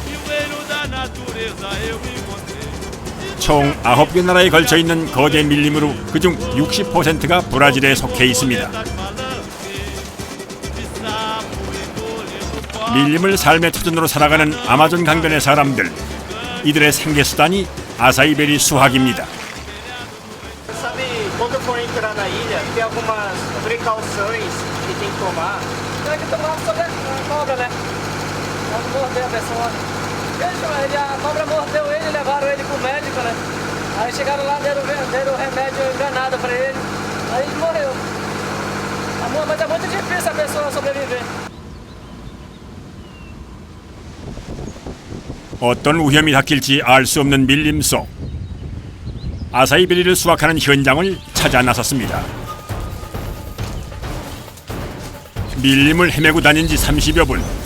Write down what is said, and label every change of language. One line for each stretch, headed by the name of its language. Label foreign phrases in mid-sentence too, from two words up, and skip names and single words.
Korean: 총 9개 나라에 걸쳐 있는 거대 밀림으로 그중 60%가 브라질에 속해 있습니다. 밀림을 삶의 터전으로 살아가는 아마존 강변의 사람들. 이들의 생계수단이 아사이베리 수확입니다.
Portuguese: Sabe, quando for entrar na ilha, tem algumas precauções que tem que tomar. Tem que tomar sobre a cobra, né? Quando morder a pessoa. A cobra mordeu ele, levaram ele pro médico, né? Aí chegaram lá, deram remédio enganado pra ele. Aí ele morreu. Mas é muito difícil a pessoa sobreviver.
Korean: 어떤 위험이 닥칠지 알 수 없는 밀림 속. 아사이베리를 수확하는 현장을 찾아 나섰습니다. 밀림을 헤매고 다닌 지 30여 분.